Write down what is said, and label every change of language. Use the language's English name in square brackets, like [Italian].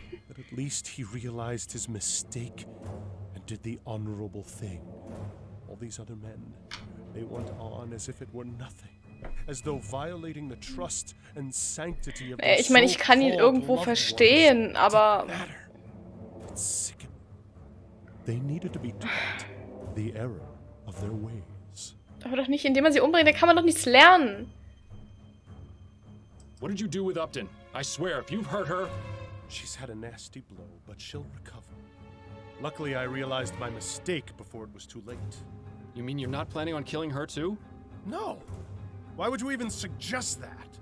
[English] But at least he realized his mistake and did the honorable thing. All these other men, they went on as if it were nothing. As though violating the trust and sanctity of their [German] Ich meine, ich kann ihn irgendwo verstehen, aber... [English] They needed to be taught the error of their ways. [German] Aber doch nicht, indem man sie umbringt, da kann man doch nichts lernen. [English] What did you do with Upton? I swear, if you've hurt her... She's had a nasty blow, but she'll recover. Luckily, I realized my mistake before it was too late. You mean you're not planning on killing her too? No! Why would you even suggest that?